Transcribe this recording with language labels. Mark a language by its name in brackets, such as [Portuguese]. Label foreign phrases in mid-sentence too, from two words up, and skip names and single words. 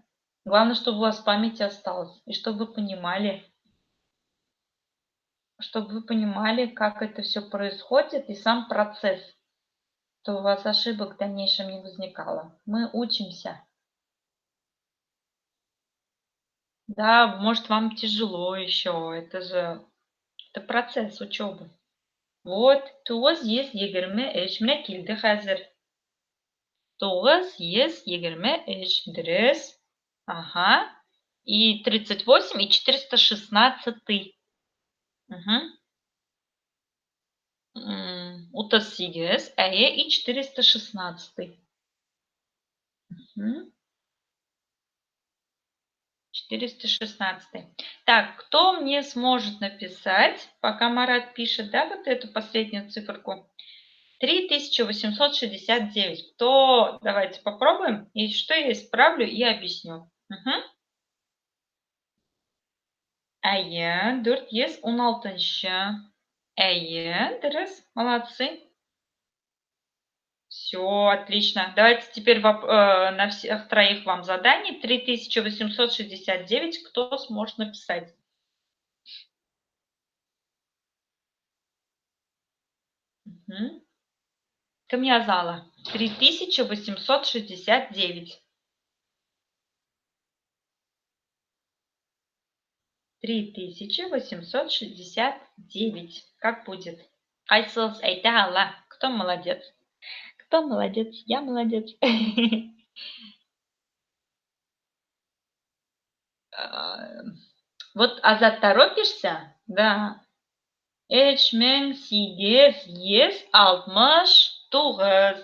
[Russian] Главное, чтобы у вас в памяти осталось, и чтобы вы понимали, как это все происходит, и сам процесс, чтобы у вас ошибок в дальнейшем не возникало. Мы учимся. Да, может, вам тяжело еще, это процесс учебы. [Tatar] Вот, 9:23 менә килде хәзер. 9:23 дөрес. [Russian] Ага. И 38, и 416. [Tatar] Мгм. 38, әйе, и 416. Мгм. 416. [Russian] Так, кто мне сможет написать, пока Марат пишет, да, вот эту последнюю циферку? 3869. Кто? Давайте попробуем. И что я исправлю и объясню. [Tatar] Мгм. Әйе, 416. Әйе, [Kazakh] дұрыс. [Russian] Молодцы. Все, отлично. Давайте теперь на всех троих вам задание. 3869. Кто сможет написать? Мгм. Камня зала. 3869. 3869. Как будет? [Tatar] Айсылс әйтә ала. [Russian] Кто молодец? Кто молодец? Я молодец. А, Вот Азат торопишься? Да. 3869.